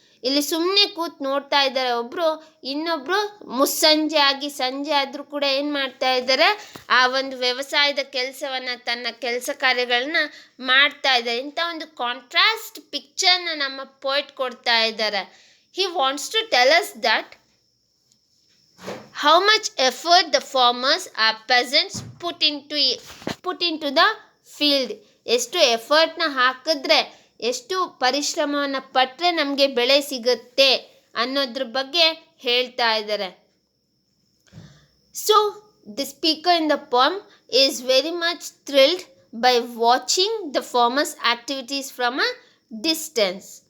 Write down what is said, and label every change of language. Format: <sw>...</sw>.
<kn>ಇಲ್ಲಿ ಸುಮ್ಮನೆ ಕೂತ್ ನೋಡ್ತಾ ಇದ್ದಾರೆ ಒಬ್ಬರು, ಇನ್ನೊಬ್ಬರು ಮುಸ್ಸಂಜೆ ಆಗಿ ಸಂಜೆ ಆದರೂ ಕೂಡ ಏನು ಮಾಡ್ತಾ ಇದ್ದಾರೆ, ಆ ಒಂದು ವ್ಯವಸಾಯದ ಕೆಲಸವನ್ನು, ತನ್ನ ಕೆಲಸ ಕಾರ್ಯಗಳನ್ನ ಮಾಡ್ತಾ ಇದ್ದಾರೆ. ಇಂಥ ಒಂದು ಕಾಂಟ್ರಾಸ್ಟ್ ಪಿಕ್ಚರ್ನ ನಮ್ಮ ಪೋಯಿಟ್ ಕೊಡ್ತಾ ಇದ್ದಾರೆ.</kn> <en>He wants to tell us that how much effort the farmers or peasants put into the field.</en> <kn>ಎಷ್ಟು ಎಫರ್ಟ್ನ ಹಾಕಿದ್ರೆ, ಎಷ್ಟು ಪರಿಶ್ರಮವನ್ನು ಪಟ್ಟರೆ ನಮಗೆ ಬೆಳೆ ಸಿಗುತ್ತೆ ಅನ್ನೋದ್ರ ಬಗ್ಗೆ ಹೇಳ್ತಾ ಇದ್ದಾರೆ.</kn> <en>So the speaker in the poem is very much thrilled by watching the farmers' activities from a distance.</en>